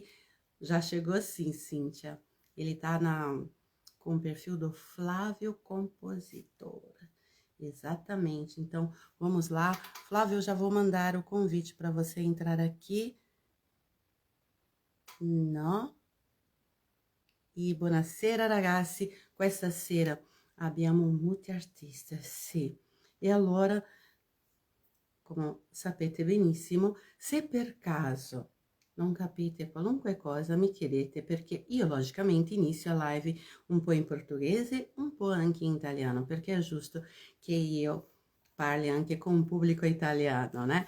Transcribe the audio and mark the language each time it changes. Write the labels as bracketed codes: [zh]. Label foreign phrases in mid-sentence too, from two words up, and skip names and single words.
[pt] Já chegou sim, Cíntia. Ele está com o perfil do Flávio Compositor. Exatamente. Então, vamos lá. Flávio, eu já vou mandar o convite para você entrar aqui. No. [it] E buonasera ragazzi, questa sera abbiamo molti artisti, sì. E allora, come sapete benissimo, se per caso non capite qualunque cosa, mi chiedete, perché io logicamente inizio a live un po' in portoghese, un po' anche in italiano, perché è giusto che io parli anche con un pubblico italiano, né?